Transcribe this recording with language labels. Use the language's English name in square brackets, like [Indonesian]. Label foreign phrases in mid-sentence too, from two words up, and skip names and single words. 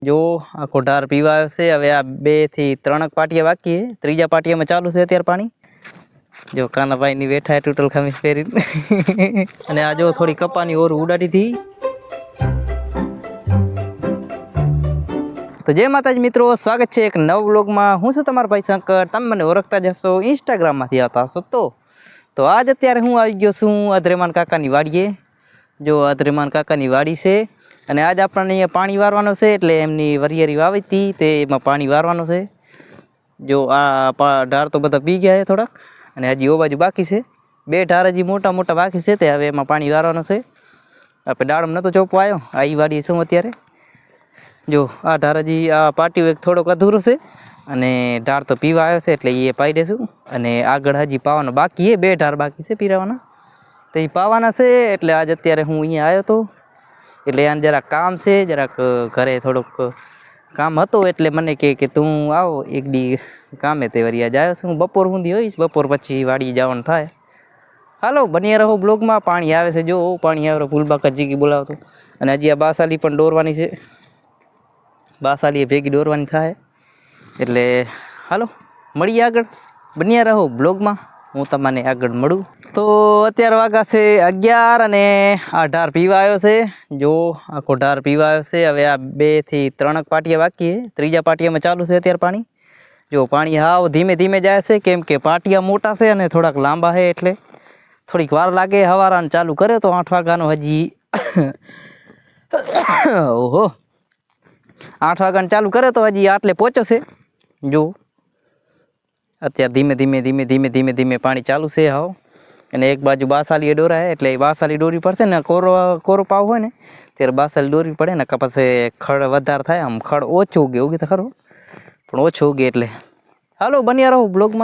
[Gujarati] જો આખો ઢાર પીવા આવ્યો છે। હવે આ 2 થી 3 પાટિયા બાકી છે। ત્રીજા પાટિયામાં ચાલુ છે અત્યારે પાણી। જો કાનાભાઈ ની બેઠા છે તૂટલ ખમીસ પહેરી અને આ જો થોડી કપાની ઓર ઉડાડી હતી। [Hindi] तो जय माताजी मित्रों, स्वागत है एक नव व्लॉग में। [Gujarati] હું છું તમારો ભાઈ શંકર। તમે મને ઓળખતા જ હશો, ઇન્સ્ટાગ્રામ માંથી આવતા હશો। તો આજ અત્યારે હું આઈ ગયો છું અદ્રેમાન કાકાની वाડીए। જો અદ્રેમાન કાકાની વાડી છે અને આજ આપણે અહીંયા પાણી વારવાનો છે, એટલે એમની વરિયરી વાવી હતી તે એમાં પાણી વારવાનો છે। જો આ ઢાર તો બધા પી ગયા છે થોડાક, અને હજી ઓ બાજુ બાકી છે। 2 ઢાર હજી મોટા મોટા બાકી છે, તે હવે એમાં પાણી વારવાનો છે। આપણે ડાળમ નતો ચોપવા આવ્યો, આ ઈ વાડીએ છું અત્યારે। જો આ ઢાર હજી આ પાટિયો એક થોડોક અધૂરો છે અને ઢાર તો પીવા આવ્યો છે એટલે એ પાઈ દેશું। અને આગળ હજી પાવાનો બાકી છે, 2 ઢાર બાકી છે પીરાવાના, તો એ પાવાના છે। એટલે આજ અત્યારે હું અહીંયા આવ્યો તો, એટલે આને જરા કામ છે, જરાક ઘરે થોડોક કામ હતો, એટલે મને કે તું આવ એક દી કામે તે વરી આજ આવ્યો છું। બપોર સુધી હોઈશ, બપોર પછી વાડી જવાનું થાય। હાલો [Hindi] बनिया रहो ब्लॉग में। [Gujarati] પાણી આવે છે, જો પાણી આવે ફૂલબાકા જીકી બોલાવતો। અને હજી આ બાસાલી પણ દૌરવાની છે, બાસાલી ભેગી દૌરવાની થાય। એટલે હાલો મળીએ આગળ, [Hindi] बनिया रहो ब्लॉग में। [Gujarati] હું તમને આગળ મળું। તો અત્યારે વાગા છે 11 અને આ ઢાર પીવા આવ્યો છે। જો આખો ઢાર પીવા આવ્યો છે। હવે આ 2 થી 3 પાટિયા બાકી છે। ત્રીજા પાટિયામાં ચાલુ છે અત્યારે પાણી। જો પાણી હાવ ધીમે ધીમે જાય છે, કેમ કે પાટિયા મોટા છે અને થોડાક લાંબા છે, એટલે થોડીક વાર લાગે। હવારાને ચાલુ કરે તો 8 વાગાનો હજી ઓહો 8 વાગાને ચાલુ કરે તો હજી આટલે पહોંચ્યો છે। जो અત્યારે ધીમે ધીમે ધીમે ધીમે ધીમે ધીમે પાણી ચાલુ છે હાવ। અને એક બાજુ બાસાલીએ દોરાય, એટલે બાસાલી દોરવી પડશે ને। કોરો પાવ હોય ને ત્યારે બાસાલી દોરવી પડે ને, પછી ખડ વધારે થાય। આમ ખડ ઓછું ઉગે તો ખરું, પણ ઓછું ઉગે એટલે હાલો બન્યા રહો બ્લોગમાં।